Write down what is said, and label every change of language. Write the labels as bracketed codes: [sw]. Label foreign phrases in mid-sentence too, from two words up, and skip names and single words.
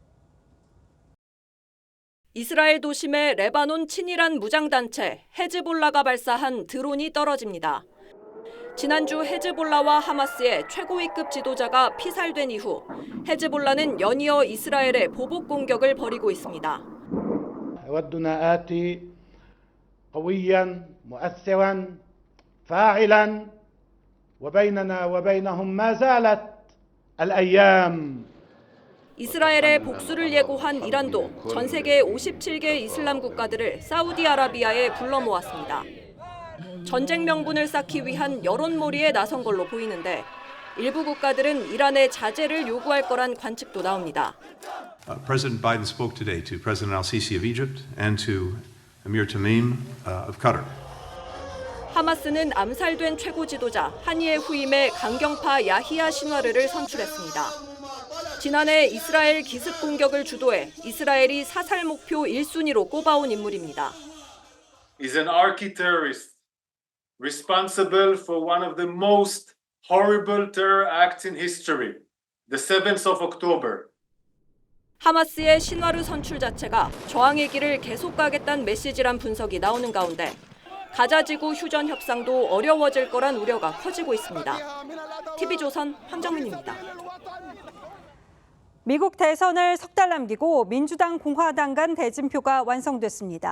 [ko] 이스라엘 도심의 레바논 친이란 무장단체 헤즈볼라가 발사한 드론이 떨어집니다. 지난주 헤즈볼라와 하마스의 최고위급 지도자가 피살된 이후 헤즈볼라는 연이어 이스라엘에 보복 공격을 벌이고 있습니다. [ar] ودنا آتي قويا مؤثرا فاعلا وبيننا وبينهم ما زالت الأيام. [ko] 이스라엘의 복수를 예고한 이란도 전 세계 57개 이슬람 국가들을 사우디아라비아에 불러 모았습니다. 전쟁 명분을 쌓기 위한 여론몰이에 나선 걸로 보이는데 일부 국가들은 이란의 자제를 요구할 거란 관측도 나옵니다. [en] President Biden spoke today to President al-Sisi of Egypt and to Emir Tamim of Qatar. [ko] 하마스는 암살된 최고 지도자 하니의 후임에 강경파 야히야 신와르를 선출했습니다. 지난해 이스라엘 기습 공격을 주도해 이스라엘이 사살 목표 1순위로 꼽아온 인물입니다. [en] is an archi-terrorist responsible for one of the most horrible terror acts in history, the 7th of October. [ko] 하마스의 신와르 선출 자체가 저항의 길을 계속 가겠다는 메시지란 분석이 나오는 가운데 가자지구 휴전 협상도 어려워질 거란 우려가 커지고 있습니다. TV조선 황정민입니다. 미국 대선을 석 달 남기고 민주당, 공화당 간 대진표가 완성됐습니다.